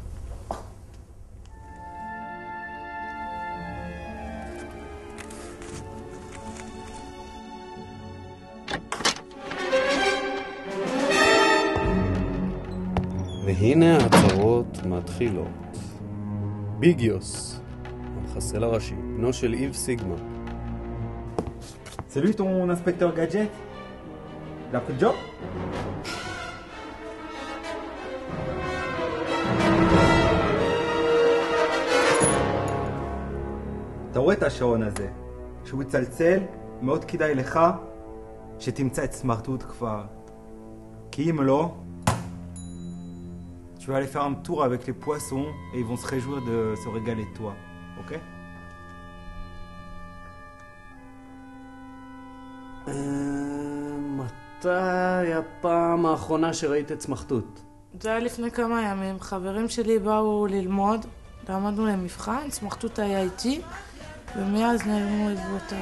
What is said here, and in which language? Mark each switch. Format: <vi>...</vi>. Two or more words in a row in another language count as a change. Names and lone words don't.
<he>והנה ההצהרות מתחילות. ביגיוס, המחסל הראשי, בנו של איב סיגמה.</he> <fr>C'est lui ton inspecteur gadget? Il a pris le job?</fr> <he>אתה רואה את השעון הזה? כשהוא יצלצל, מאוד כדאי לך שתמצא את סמרטוט כבר. כי אם לא,</he> <fr>tu vas aller faire un tour avec les poissons et ils vont se réjouir de se régaler de toi. Ok?</fr> <he>מתי הפעם האחרונה שראית את סמכתות? זה היה לפני כמה ימים. חברים שלי באו ללמוד, למדנו למבחן, סמכתות היה איתי, ומאז נעלמו עזבותיו.</he>